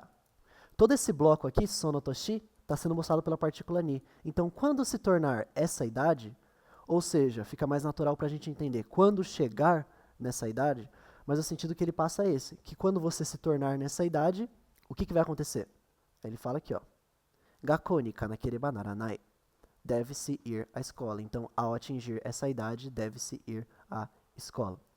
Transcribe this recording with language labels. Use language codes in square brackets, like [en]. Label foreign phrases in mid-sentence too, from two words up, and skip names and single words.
[pt] Todo esse bloco aqui, sonotoshi, está sendo mostrado pela partícula ni. Então, quando se tornar essa idade, ou seja, fica mais natural para a gente entender quando chegar nessa idade, mas o sentido que ele passa é esse, que quando você se tornar nessa idade, o que vai acontecer? Ele fala aqui, ó, [ja] 学校にかなければならない. [pt] Deve-se ir à escola. Então, ao atingir essa idade, deve-se ir à escola.